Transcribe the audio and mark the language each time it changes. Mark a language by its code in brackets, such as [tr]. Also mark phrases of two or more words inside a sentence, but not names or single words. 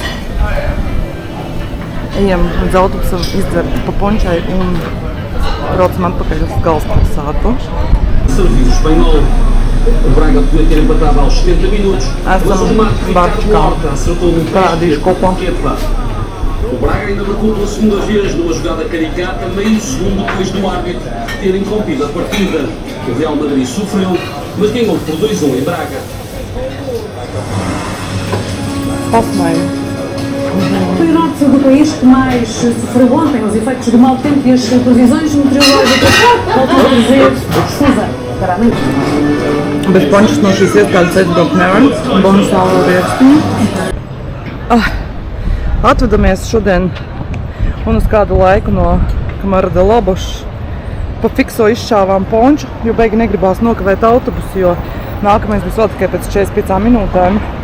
[lv] Ejam līdz autobusam izdzert pa pončai un braucam atpakaļ uz galvaspilsētu. Esam Barčkā. Parādīšu kopā. [pt] O Braga ainda marcou pela segunda vez numa jogada caricata, meio segundo depois do árbitro ter interrompido a partida. O Real Madrid sofreu, mas ganhou por 2-1 em Braga. Pasmaio. Foi o norte do país que mais sofreu ontem os efeitos do mau tempo e as previsões meteorológicas voltam a trazer chuva para a noite. [lv] Bez pončas no šīs iestādes aizbraukt nevar. Bonusā vēl viesti. Atvedamies šodien un uz kādu laiku no Kamara de Loboša. Pa fikso izšāvām ponču, jo beigi negribās nokavēt autobusu, jo nākamais būs vēl tikai pēc 45 minūtēm.